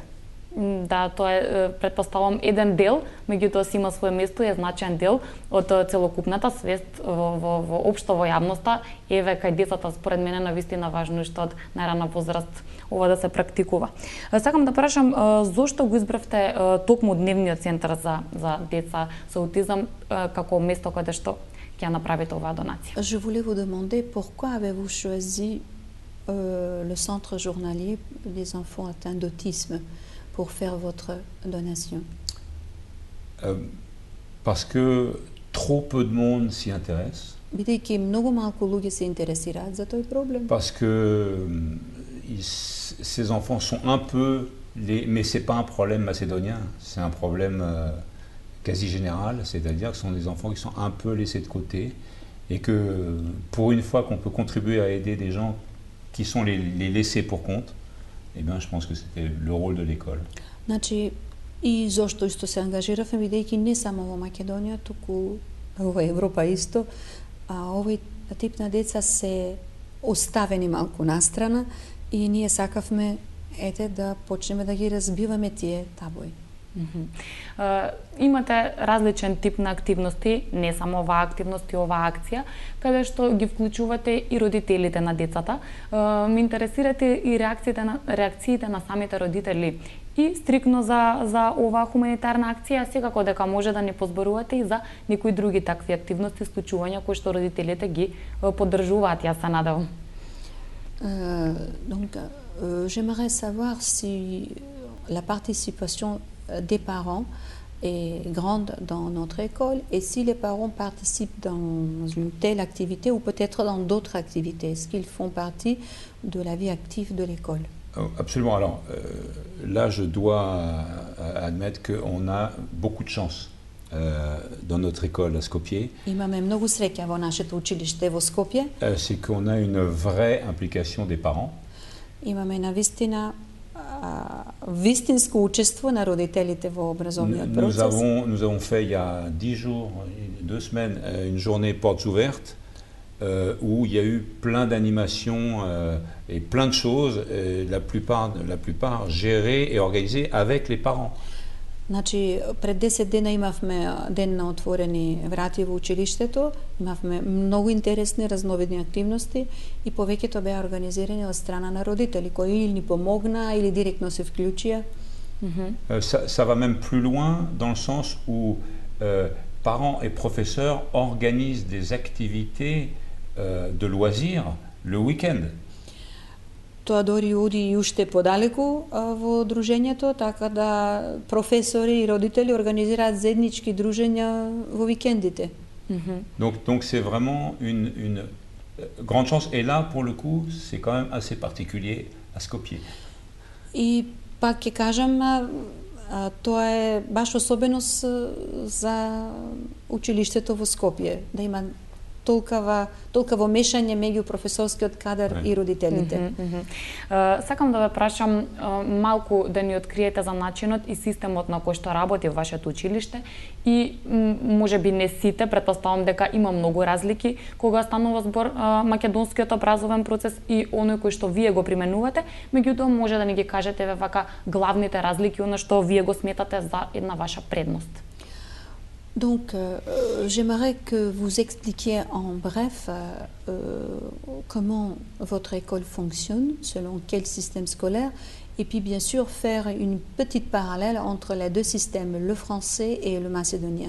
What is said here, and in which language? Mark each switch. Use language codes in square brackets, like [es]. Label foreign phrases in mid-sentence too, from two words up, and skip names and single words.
[mk] Да, тоа е, предпоставам, еден дел, меѓутоа си има свое место и е значаен дел од целокупната свест во општо во јавноста. Еве кај децата според мене навистина важно што од најрана возраст ова да се практикува. Сакам да прашам зошто го избравте токму дневниот центар за деца со аутизам како место каде што ќе направите оваа донација? [fr] Je voulais vous demander pourquoi avez-vous choisi le centre journalier des enfants atteints d'autisme pour faire votre donation? Parce que trop peu de monde s'y intéresse. [mk] Бидејќи многу малку луѓе се интересираат за тој проблем. [fr] Parce que ces enfants sont un peu mais c'est pas un problème macédonien, c'est un problème quasi générale, c'est-à-dire que ce sont des enfants qui sont un peu laissés de côté et que pour une fois qu'on peut contribuer à aider des gens qui sont les laissés pour compte, eh bien, je pense que c'était le rôle de l'école. [mk] Значи, и зошто исто се ангажиравме, бидејќи не само во Македонија, туку во Европа исто, овој тип на деца се оставени малку настрана и ние сакавме да почнеме да ги разбиваме тие табои. Имате различен тип на активности, не само оваа активност и оваа акција, каде што ги вклучувате и родителите на децата. Ме интересирате и реакциите на самите родители и стрикно за оваа хуманитарна акција, секако дека може да не позборувате и за некои други такви активности, исклучувања кои што родителите ги поддржуваат, јас се надевам. [fr] Donc, j'aimerais savoir si la participation des parents est grande dans notre école et si les parents participent dans une telle activité ou peut-être dans d'autres activités. Est-ce qu'ils font partie de la vie active de l'école? Absolument. Alors là, je dois admettre qu'on a beaucoup de chance dans notre école à Skopje. [mk] Имаме многу среќа во нашето училиште во Скопје. [fr] C'est qu'on a une vraie implication des parents. [mk] Имаме навистина вистинско учество на родителите во образовниот процес. [fr] Nous avons fait il y a 10 jours, 2 semaines, une journée portes ouvertes où il y a eu plein d'animations et plein de choses, la plupart gérées et organisées avec les parents. [mk] Значи, пред 10 дена имавме ден на отворени врати во училиштето, имавме многу интересни разновидни активности и повеќето беа организирани од страна на родители кои или ни помогнаа или директно се вклучија. [fr] Ça va même plus loin dans le sens où parents et professeurs organisent des activités de loisirs le week-end. [mk] Тоа дори оди и уште подалеку во дружењето, така да професори и родители организираат заеднички дружења во викендите. [fr] Donc c'est vraiment une grande chance. Et là, pour le coup, c'est quand même assez particulier à Skopje. [mk] И пак ќе кажам, тоа е баш особеност за училиштето во Скопје, да има толкаво мешање меѓу професорскиот кадар и родителите. Сакам да ве прашам малку да ни откриете за начинот и системот на кој што работи вашето училиште и можеби не сите, претпоставам дека има многу разлики кога станува збор македонскиот образовен процес и оној кој што вие го применувате, меѓутоа може да ни ги кажете вака главните разлики, оно што вие го сметате за една ваша предност. [fr] Donc, j'aimerais que vous expliquiez en bref comment votre école fonctionne, selon quel système scolaire, et puis bien sûr faire une petite parallèle entre les deux systèmes, le français et le macédonien.